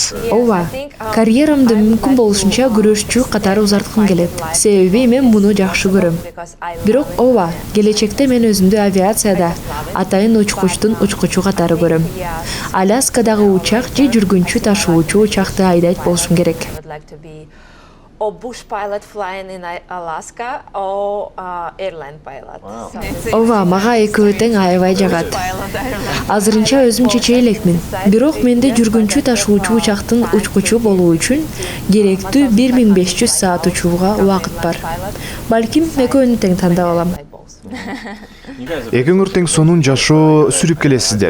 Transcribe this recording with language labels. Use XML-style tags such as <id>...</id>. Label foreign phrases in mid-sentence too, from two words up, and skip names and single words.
<ky>Ооба, карьерамды мүмкүн болушунча күрөшчү катары узарткым келет. Себеби мен муну жакшы көрөм. Бирок ооба, келечекте мен өзүмдү авиацияда атайын учкучтун учкучу катары көрөм. Аляскадагы учак же жүргүнчү ташуучу учакты айдайт болушум керек.</ky> <en>Or bush pilot flying in Alaska or airline pilot.</en> <ky>Ооба, мага экөө тең аябай жагат. Азырынча өзүм чече элекмин. Бирок менде жүргүнчү ташуучу учактын учкучу болуу үчүн керектүү 1500 саат учууга убакыт бар. Балким экөөнү тең тандап алам. Экөөңөр тең сонун жашоо сүрүп келесиздер.</ky>